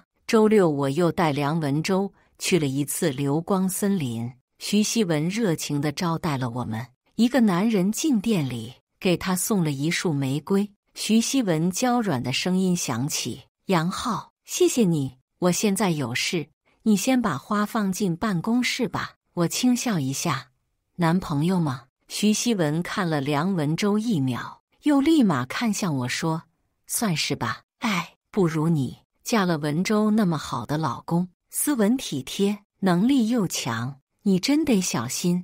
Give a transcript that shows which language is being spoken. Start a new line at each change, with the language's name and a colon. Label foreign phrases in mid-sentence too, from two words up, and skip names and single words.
Chinese: 周六我又帶梁文洲去了一次流光森林，徐希文熱情地招待了我們。一個男人進店裡，給他送了一束玫瑰。徐希文嬌軟的聲音響起：“楊浩，謝謝你，我現在有事，你先把花放進辦公室吧。” 我輕笑一下：“男朋友嗎？” 徐希文看了梁文洲一秒，又立馬看向我說：“算是吧。哎，不如你，嫁了文洲那麼好的老公，斯文體貼，能力又強，你真得小心。